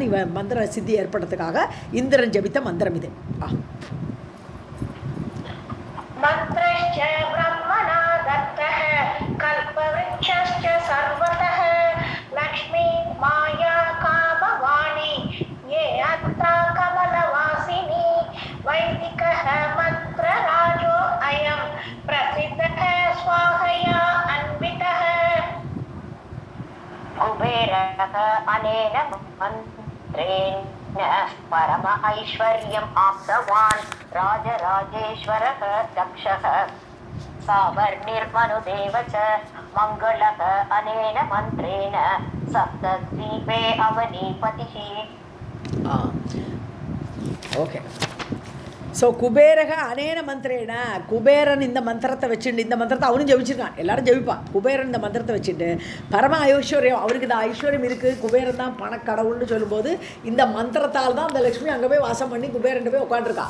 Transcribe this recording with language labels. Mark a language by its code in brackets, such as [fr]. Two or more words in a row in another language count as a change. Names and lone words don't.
[ta] இவன் மந்திர சித்தி ஏற்படுறதுக்காக இந்திரன் ஜெபித்த மந்திரம் இது. [sa] मन्त्रश्च ब्रह्मणा दत्तः कल्पवृक्षश्च सर्वतः लक्ष्मी माया कामवाणी ये अत्ता कमलवासिनी वैदिकः मन्त्रराजो अयं प्रसिद्धः स्वाहया अन्वितः कुबेरः अनेन मन्त्रेण परम ऐश्वर्यम् आप्तवान् राजराजेश्वरः दक्षः सावर्णिर्मनुदेव च मङ्गलः अनेन मन्त्रेण सप्तद्वीपे अवनीपतिः. [ta] ஓகே. ஸோ [sa] कुबेरः अनेन मन्त्रेण, [ta] குபேரன் இந்த மந்திரத்தை வச்சுட்டு, இந்த மந்திரத்தை அவனும் ஜெபிச்சிருக்கான், எல்லாரும் ஜெபிப்பான். குபேரன் இந்த மந்திரத்தை வச்சுட்டு பரம ஐஸ்வர்யம், அவருக்கு இந்த ஐஸ்வர்யம் இருக்குது, குபேரன் தான் பணக்கடவுள்னு சொல்லும்போது இந்த மந்திரத்தால் தான் அந்த லக்ஷ்மி அங்கே போய் வாசம் பண்ணி குபேரன் போய் உட்காந்துருக்கான்.